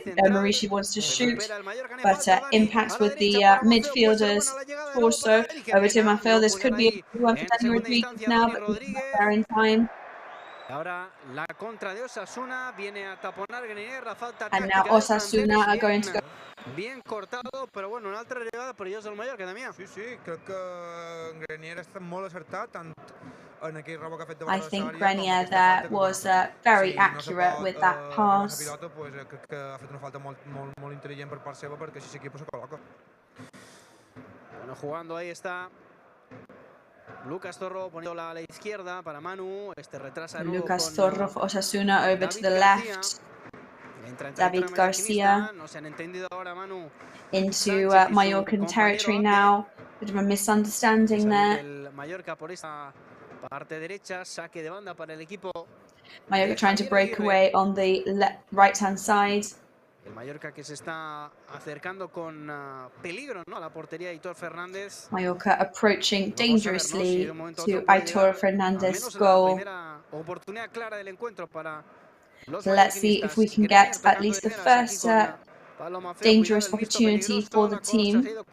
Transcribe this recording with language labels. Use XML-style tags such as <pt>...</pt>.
<en>Murici wants to shoot, but impacts with the midfielders torso. Over to Maffeo, this could be a one for Dani Rodríguez now, but he's not there in time.</en> <es>Ahora la contra de Osasuna viene a taponar Grenier, la falta</es> <en>And now Osasuna are going to go.</en> <es>Bien cortado,</es> <ca>però bueno, una altra arribada perillosa del Mallorca, Damià. Sí, crec que Grenier està molt acertat, tant en aquell rebot que ha fet de</ca> <en>I think Grenier there was very accurate with that pass.</en> <ca>Pilota, pues, crec que ha fet una falta molt intel·ligent per part seva perquè així l'equip se col·loca.</ca> <es>Bueno, jugando ahí está Lucas Zorro poniéndola a la izquierda para Manu. Este retrasa de nuevo</es> <en>Lucas</en> <es>con</es> <en>Zorro for Osasuna over to the left.</en> <es>David Garcia no se han entendido ahora, Manu.</es> <en>Into Mallorcan territory now. Bit of a misunderstanding there.</en> <es>El Mallorca por esa parte derecha, saque de banda para el equipo.</es> <en>Mallorca trying to break away on the right-hand side.</en> <es>El Mallorca que se está acercando con peligro, ¿no?, a la portería de Aitor Fernández.</es> <en>Mallorca approaching dangerously to Aitor Fernández's goal.</en> <es>Oportunidad clara del encuentro para los</es> <en>So let's see if we can get at least the first dangerous opportunity for the team.</en>